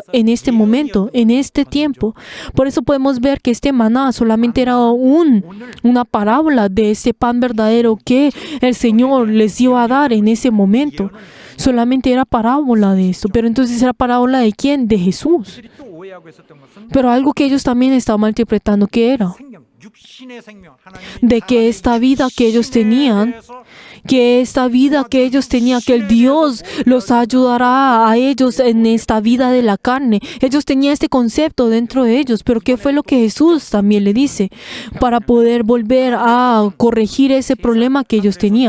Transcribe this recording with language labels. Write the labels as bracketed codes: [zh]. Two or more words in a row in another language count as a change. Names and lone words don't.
[es] En este momento, en este tiempo. Por eso podemos ver que este maná solamente era una parábola de ese pan verdadero que el Señor les iba a dar en ese momento. Solamente era parábola de esto. Pero entonces era parábola ¿de quién? De Jesús. [ko] 그들이 또 오해하고 있었던 것은 [es] Pero algo que ellos también estaban malinterpretando, ¿qué era? [ko] 생명, 육신의 생명, [es] de que esta vida que ellos tenían, que el Dios los ayudará a ellos en esta vida de la carne. Ellos tenían este concepto dentro de ellos, pero ¿qué fue lo que Jesús también le dice? Para poder volver a corregir ese problema que ellos tenían.